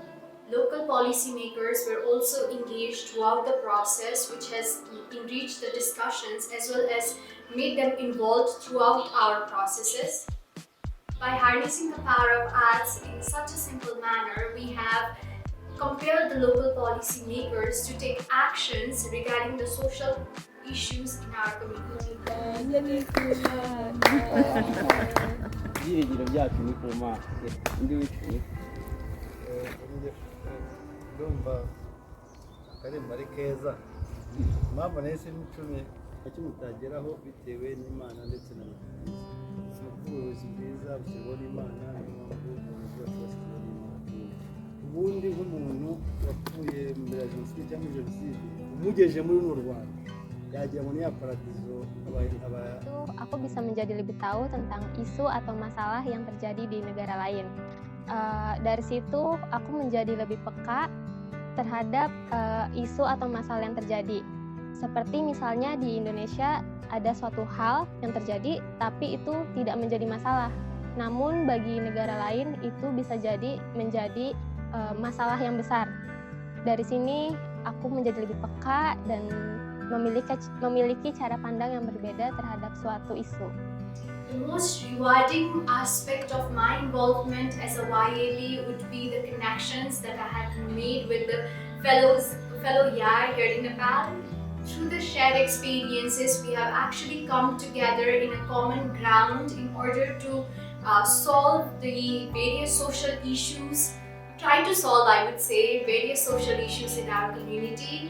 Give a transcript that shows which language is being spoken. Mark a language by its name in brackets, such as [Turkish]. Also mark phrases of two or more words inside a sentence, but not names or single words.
[English] Local policymakers were also engaged throughout the process, which has enriched the discussions as well as made them involved throughout our processes. By harnessing the power of arts in such a simple manner, we have compel the local policymakers to take actions regarding the social issues in our community. [Kinyarwanda] Ibyiringiro byacu ni ku Mana. Undi witwa ndumva akarembo ari keza, impamvu nahise n'icumi icyo mutageraho bitewe n'Imana ndetse n'abayobozi. Ubuyobozi bwiza bushyirwaho n'Imana, niyo mpamvu ubuyobozi bwacu bushyirwaho n'Imana. Ubundi nk'umuntu wapfuye mbere ya jenoside cyangwa muri jenoside umugejeje muri runo Rwanda yagira ngo ni ya paradizo [Indonesian] Aku bisa menjadi lebih tahu tentang isu atau masalah yang terjadi di negara lain. Dari situ aku menjadi lebih peka terhadap isu atau masalah yang terjadi. Seperti misalnya di Indonesia ada suatu hal yang terjadi tapi itu tidak menjadi masalah. Namun bagi negara lain itu bisa jadi menjadi masalah yang besar. Dari sini aku menjadi lebih peka dan memiliki cara pandang yang berbeda terhadap suatu isu. [English] The most rewarding aspect of my involvement as a YAB would be the connections that I have made with the fellow YAR here in Nepal. Through the shared experiences, we have actually come together in a common ground in order to solve the various social issues, try to solve, I would say, various social issues in our community.